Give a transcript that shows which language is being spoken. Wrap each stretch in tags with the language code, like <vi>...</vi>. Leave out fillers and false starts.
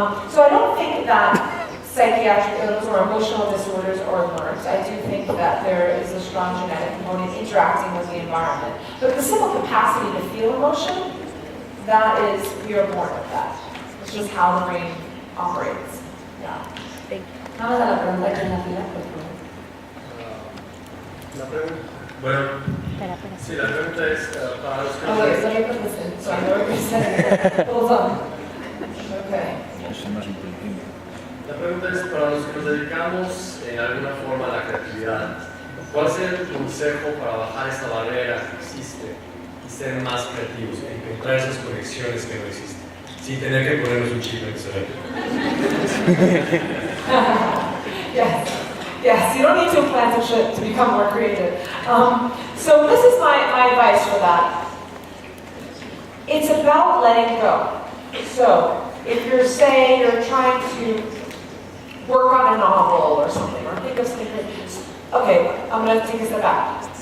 <en>So I don't think that psychiatric illness or emotional disorders are learned. I do think that there is a strong genetic component interacting with the environment. But the simple capacity to feel emotion, that is, we are born with that. It's just how the brain operates. Yeah.</en> <es>Vamos a la pregunta que nos pida, por favor. La pregunta, bueno, sí, la pregunta es para los que...</es> <en>Oh, wait, let me put this in, so I know what you're saying. Hold on. Okay.</en> <es>La pregunta es para los que nos dedicamos en alguna forma a la creatividad. ¿Cuál sería tu consejo para bajar esta barrera que existe y ser más creativos, encontrar esas conexiones que no existen, sin tener que ponernos un chip en el cerebro?</es> <en>Yes, you don't need to implant a chip to become more creative. So this is my advice for that. It's about letting go. So if you're saying you're trying to work on a novel or something, or think of something, okay, I'm going to take a step back.</en>